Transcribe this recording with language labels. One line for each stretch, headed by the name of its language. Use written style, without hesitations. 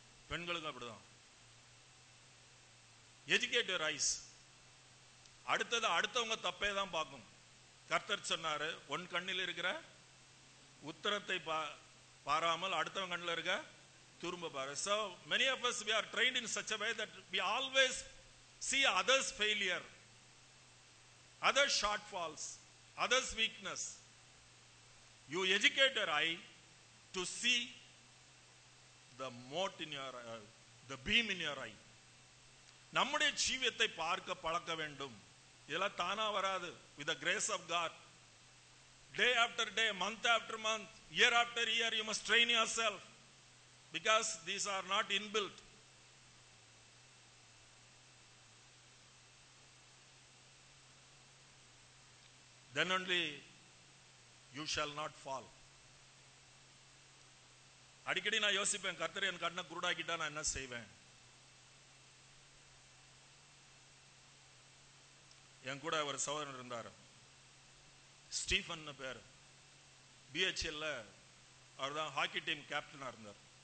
Tamil: பெண்களுக்கு அப்படிதான்.
English: Educate your eyes.
Tamil: அடுத்தது அடுத்தவங்க தப்பே தான் பார்க்கும். கர்த்தர் சொன்னாரு, உன் கண்ணில் இருக்கிற உத்தரத்தை பாராமல் அடுத்தவங்க கண்ணில் இருக்க துரும்ப பாரு.
English: So many of us, we are trained in such a way that we always see others' failure, others' shortfalls, others' weakness. You educate your eye to see the mote in your the beam in your eye.
Tamil: நம்முடைய ஜீவியத்தை பார்க்க பழக்க வேண்டும். இதெல்லாம் தானா வராது.
English: With the grace of God, day after day, month after month, year after year, you must train yourself, because these are not inbuilt. Then only you shall not fall.
Tamil: அடிக்கடி நான் யோசிப்பேன், கர்த்தர் என் கண்ணை குருடாக்கிட்டா நான் என்ன செய்வேன்? என் கூட ஒரு சகோதரன் இருந்தார், ஸ்டீஃபன் பேர். பிஹெச்எல்ல அவர் தான் ஹாக்கி டீம் கேப்டனா இருந்தார்.